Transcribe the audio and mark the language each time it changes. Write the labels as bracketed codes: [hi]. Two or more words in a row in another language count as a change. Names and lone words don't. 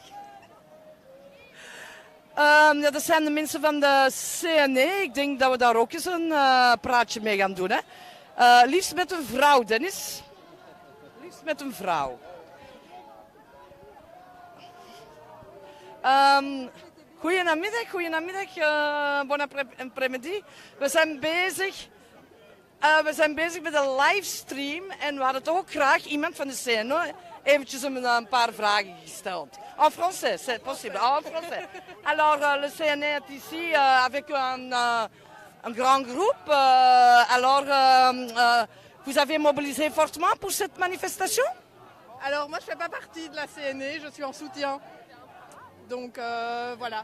[nl] Ja, dat zijn de mensen van de CNE. Ik denk dat we daar ook eens een praatje mee gaan doen. Hè? Liefst met een vrouw, Dennis. Liefst met een vrouw. Goedemiddag, [fr] bon après-midi. [nl] We zijn bezig met een livestream en we hadden toch ook graag iemand van de CNE eventjes een paar vragen gesteld. [fr] En français, c'est possible. En français. Alors, le CNE est ici avec un grand groupe. Alors, vous avez mobilisé fortement pour cette manifestation? Alors, moi, je ne fais pas partie de la CNE, je suis en soutien. Donc, voilà.